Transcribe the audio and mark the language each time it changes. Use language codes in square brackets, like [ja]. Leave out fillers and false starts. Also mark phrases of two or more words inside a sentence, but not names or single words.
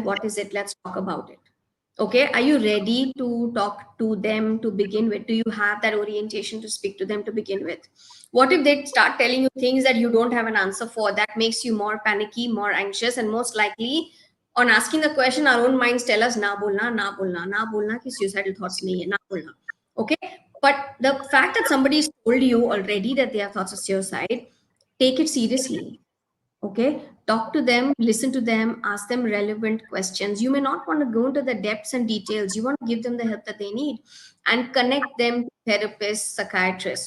[en] What is it? Let's talk about it. Okay, are you ready to talk to them to begin with? Do you have that orientation to speak to them to begin with? What if they start telling you things that you don't have an answer for? That makes you more panicky, more anxious, and most likely, on asking the question, our own minds tell us, [hi] ना बोलना, ना बोलना, ना बोलना, कि [en] suicidal thoughts [hi] नहीं है, ना बोलना. [en] Okay, but the fact that somebody's told you already that they have thoughts of suicide, take it seriously. Okay, talk to them, listen to them, ask them relevant questions. You may not want to go into the depths and details, you want to give them the help that they need, and connect them to therapists, psychiatrists.